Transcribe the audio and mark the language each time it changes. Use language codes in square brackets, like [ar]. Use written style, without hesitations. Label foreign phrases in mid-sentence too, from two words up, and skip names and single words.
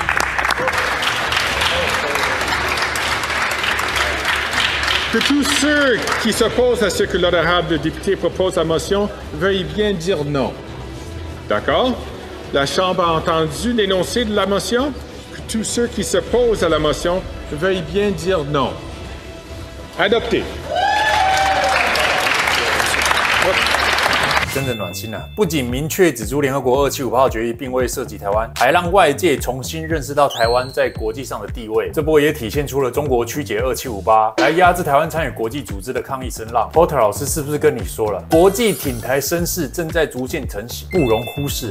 [fr] Que tous ceux qui s'opposent à ce que l'honorable député propose la motion veuillent bien dire non. D'accord? La Chambre a entendu l'énoncé de la motion. Que tous ceux qui s'opposent à la motion veuillent bien dire non. Adopté. [zh] 真的暖心啊！不仅明确指出联合国2758号决议并未涉及台湾，还让外界重新认识到台湾在国际上的地位。这波也体现出了中国曲解2758来压制台湾参与国际组织的抗议声浪。Porter 老师是不是跟你说了，国际挺台声势正在逐渐成型，不容忽视啊！